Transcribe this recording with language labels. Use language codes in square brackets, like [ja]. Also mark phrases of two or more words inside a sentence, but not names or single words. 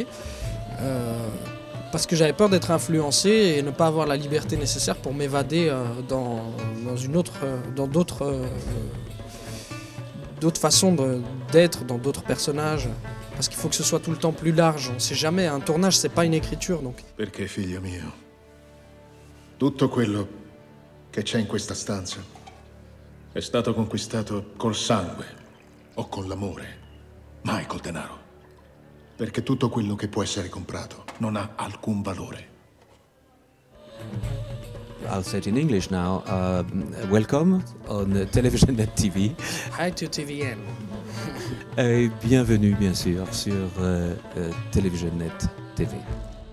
[fr] Parce que j'avais peur d'être influencé et ne pas avoir la liberté nécessaire pour m'évader dans d'autres façons d'être, dans d'autres personnages. Parce qu'il faut que ce soit tout le temps plus large. On ne sait jamais, un tournage, c'est pas une écriture. Donc. [it] Perché, figlio mio, tutto quello che c'è in questa stanza è stato conquistato col sangue o con l'amore, mai col denaro. Perché tutto quello che può essere comprato non ha alcun valore. [en] I'll say it in English now. Welcome on TelevisionNet TV. Hi to TVN. [fr] Et bienvenue bien sûr sur TelevisionNet TV.